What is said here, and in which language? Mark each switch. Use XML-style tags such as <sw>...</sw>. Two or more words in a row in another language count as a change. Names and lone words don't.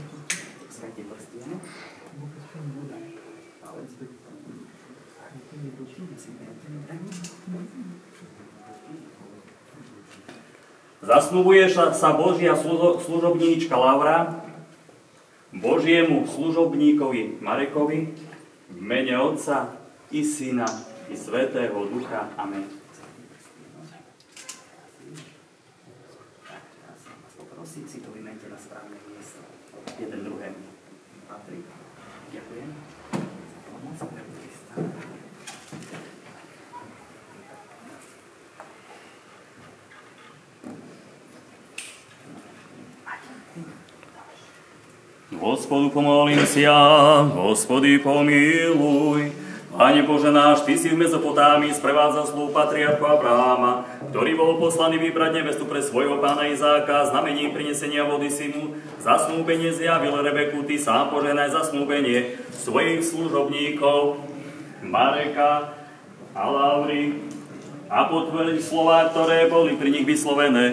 <sk>Zasnubuje sa Božia služobníčka Laura Božiemu služobníkovi Marekovi v mene Otca i Syna i Svätého Ducha. Amen. Poprosím si to vymente na správne miesto. Jeden druhému patrí. Ďakujem.</sk> <cu>Gospodu pomolím sa, Gospodи pomiluj.</cu> <sk>Pane Bože náš, Ty si v Mezopotámii sprevádzal slúb patriarchu Abraháma, ktorý bol poslaný vybrať nevestu pre svojho pána Izáka, znamením prinesenia vody si mu zasnúbenie zjavil Rebeku. Ty sám požehnaj zasnúbenie svojich služobníkov Mareka a Lauri a potvrď slová, ktoré boli pri nich vyslovené.</sk>